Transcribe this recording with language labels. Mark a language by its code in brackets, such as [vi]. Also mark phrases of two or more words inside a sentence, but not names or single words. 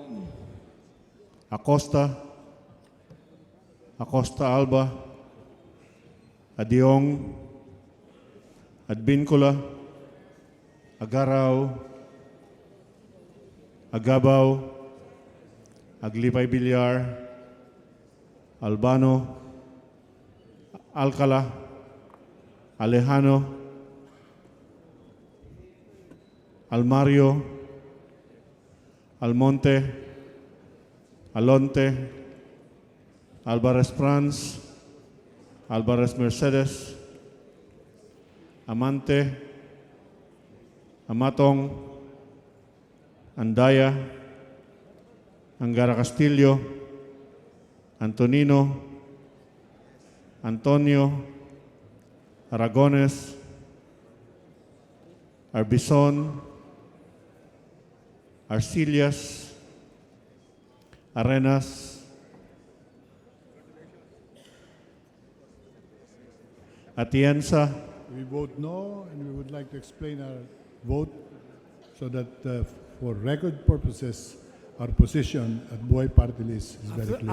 [en] Acosta, Acosta Alba, Adiong, Adbincula, Agaraw, Agabaw, Aglipay Bilyar, Albano, Alcala, Alejano, Almario, Almonte, Alonte, Alvarez Franz, Alvarez Mercedes, Amante, Amatong, Andaya, Angara Castillo, Antonino, Antonio, Aragones, Arbison, Arcillas, Arenas, Atienza. We vote no, and we would like to explain our vote so that for record purposes, our position at Buhay Party List is very clear.